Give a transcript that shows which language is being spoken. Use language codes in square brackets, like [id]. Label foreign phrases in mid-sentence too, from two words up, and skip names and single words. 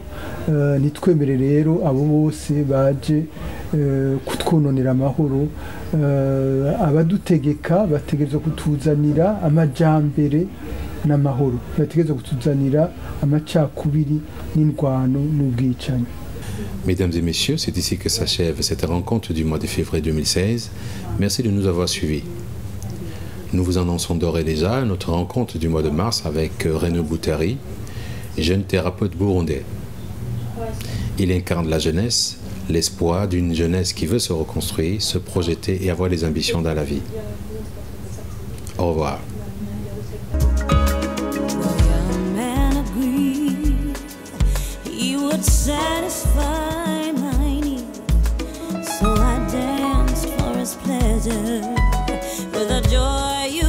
[rn] Ntitwemere rero abo bose baje kutwononera amahoro. Abadutegeka bategerezwa kutuzanira amajyambere n'amahoro, bategerezwa kutuzanira amacakubiri n'indwano n'ubwicanyi. [fr] Mesdames et messieurs, c'est ici que s'achève cette rencontre du mois de février 2016. Merci de nous avoir suivis. Nous vous annonçons d'ores et déjà notre rencontre du mois de mars avec Renaud Bouteri, jeune thérapeute burundais. Il incarne la jeunesse, l'espoir d'une jeunesse qui veut se reconstruire, se projeter et avoir des ambitions dans la vie. Au revoir. [en] Satisfy my need, so I danced for his pleasure with a joy